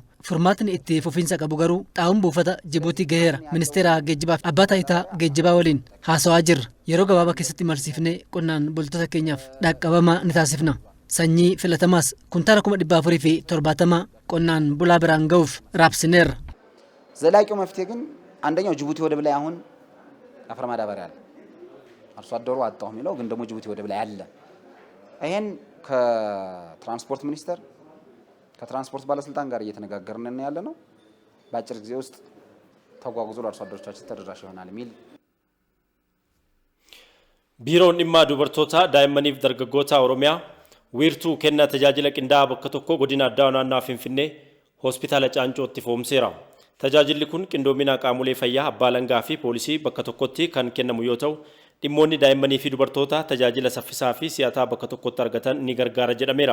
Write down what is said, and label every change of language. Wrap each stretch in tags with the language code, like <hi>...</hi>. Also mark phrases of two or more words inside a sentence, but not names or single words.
<om>Furmaatni itti fufiinsa qabu garuu xaa'oon buufata Jibuutii gaheera. Ministeera geejjibaa fi abbaa taayitaa geejjibaa waliin haasawaa jirra. Yeroo gabaabaa keessatti imalsiifnee qonnaan bultoota keenyaaf dhaqqabamaa ni taasifna. Sanyii filatamaas kuntaala 470 qonnaan bulaa biraan ga'uuf raabsineerra.</om> <am>ዘላቂው መፍትሄ ግን አንደኛው ጅቡቲ ወደብ ላይ አሁን አፈር ማዳበሪያ አለ። አርሶ አደሩ አጣው የሚለው ግን ደግሞ ጅቡቲ ወደብ ላይ አለ። ይሄን ከትራንስፖርት ሚኒስቴር ከትራንስፖርት ባለስልጣን ጋር እየተነጋገርን ያለ ነው። በአጭር ጊዜ ውስጥ ተጓጉዞ ለአርሶ አደሮቻችን ተደራሽ ይሆናል የሚል</am> <om>ቢሮን dhimma dubartoota daa'immaniif dargaggoota Oromiyaa wiirtuu kennaa tajaajila qindaa'aa bakka tokko godina addaa naannoo Finfinnee hospitaala Caancootti foomseera. Tajaajilli kun qindoomina qaamolee fayyaa abbaa langaa fi poolisii bakka tokkotti kan kennamu yoo ta'u dhimmoonni daa'immanii fi dubartoota tajaajila saffisaa fi si'ataa bakka tokkotti argatan ni gargaara jedhameera.</om>